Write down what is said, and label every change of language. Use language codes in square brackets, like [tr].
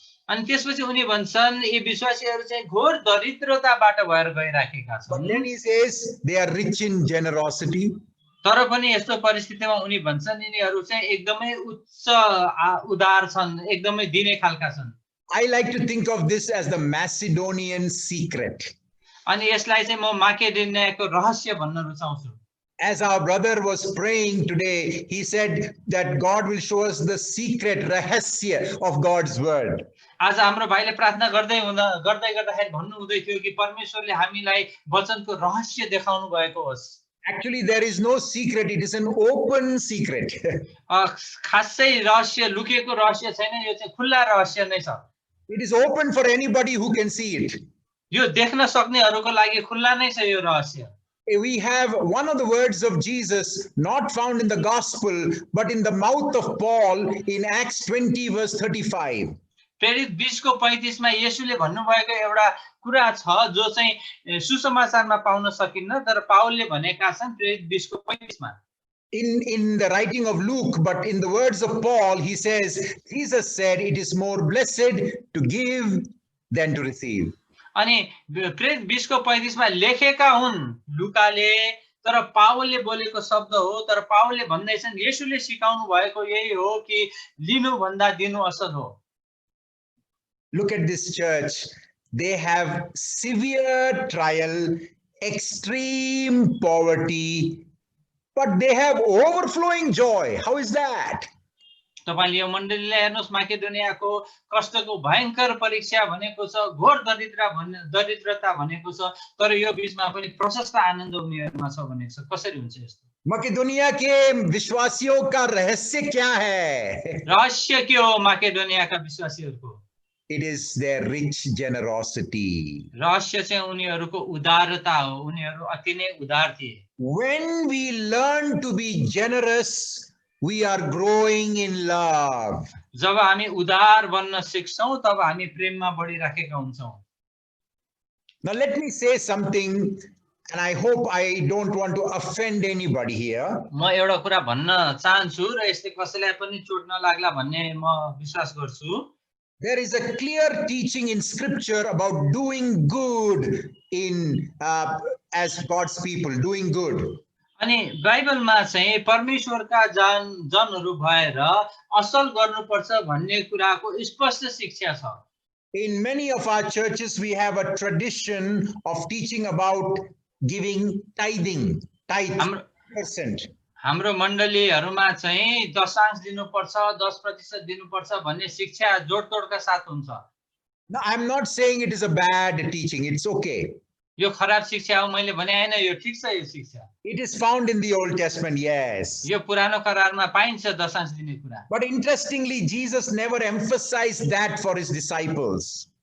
[ne] अनि त्यसपछि उनी भन्छन् यी विश्वासीहरू चाहिँ घोर दरिद्रताबाट भएर गइराखेका छन्। [en] But then he says they are rich in generosity. [ne] तर पनि यस्तो परिस्थितिमा उनी भन्छन् यिनीहरू चाहिँ एकदमै उच्च उदार छन्, एकदमै दिने खालका छन्। [en] I like to think of this as the Macedonian secret. [ne] अनि यसलाई चाहिँ म माकेडोनियाको रहस्य भन्न रुचाउँछु। [en] As our brother was praying today, he said that God will show us the secret [ne] rahasya [en] of God's word. [ne] आज हाम्रो भाइले प्रार्थना गर्दै गर्दाखेरि भन्नु हुँदै थियो कि परमेश्वरले हामीलाई वचनको रहस्य देखाउनु भएको होस्। [en] Actually, there is no secret, it is an open secret. [ne] खासै रहस्य लुकेको रहस्य छैन, यो चाहिँ खुल्ला रहस्य नै छ। [en] It is open for anybody who can see it. [ne] यो देख्न सक्नेहरूको लागि खुल्ला नै छ यो रहस्य। [en] We have one of the words of Jesus not found in the gospel but in the mouth of Paul in Acts 20 verse 35. [ne] प्रेरित 20 को 35 मा येशूले भन्नुभएको एउटा कुरा छ जो चाहिँ सुसमाचारमा पाउन सकिन्न, तर पावलले भनेका छन् प्रेरित 20 को 35 मा। [en] In the writing of Luke, but in the words of Paul, he says, Jesus said, it is more blessed to give than to receive. [ne] अनि प्रेरित 20 को 35 मा लेखेका हुन् लुकाले, तर पावलले बोलेको शब्द हो। तर पावलले भन्दैछन् येशूले सिकाउनु भएको यही हो कि लिनु भन्दा दिनु असल हो। [en] Look at this church. They have severe trial, extreme poverty, but they have overflowing joy. How is that? [ne] तपाईले यो मण्डलीलाई हेर्नुस्, माकेडोनियाको कष्टको भयंकर परीक्षा भनेको छ, घोर दरिद्रता भनेको छ, तर यो बीचमा पनि प्रशस्त आनन्द उनीहरुमा छ भनेको छ। कसरी हुन्छ यस्तो? [hi] मकेडोनिया के विश्वासियों का रहस्य क्या है? [ne] रहस्य के हो माकेडोनियाका विश्वासीहरुको? [en] It is their rich generosity. [ne] रहस्य चाहिँ उनीहरुको उदारता हो, उनीहरु अति नै उदार थिए। [en] When we learn to be generous, we are growing in love. [ne] जब हामी उदार बन्न सिक्छौं तब हामी प्रेममा बढिराखेका हुन्छौं। [en] Now let me say something, and I hope I don't want to offend anybody here. [ne] म एउटा कुरा भन्न चाहन्छु र यसले कसैलाई पनि चोट नलाग्ला भन्ने म विश्वास गर्छु। [en] There is a clear teaching in scripture about doing good in as God's people, doing good. [ne] अनि बाइबलमा चाहिँ परमेश्वरका जनहरू भएर असल गर्नुपर्छ भन्ने कुराको स्पष्ट शिक्षा छ। [en] In many of our churches we have a tradition of teaching about giving tithe 10%. [ne] हाम्रो मण्डलीहरुमा चाहिँ दशांश दिनुपर्छ, 10% दिनुपर्छ भन्ने शिक्षा जोडतोडका साथ हुन्छ। [en] Now I am not saying it is a bad teaching, it's okay. [ne] यो खराब शिक्षा हो मैले भने हैन, यो ठीक छ यो शिक्षा। [en] It is found in the Old Testament, yes. [ne] यो पुरानो करारमा पाइन्छ दशांश दिने कुरा। [en] But interestingly, Jesus never emphasized that for his disciples.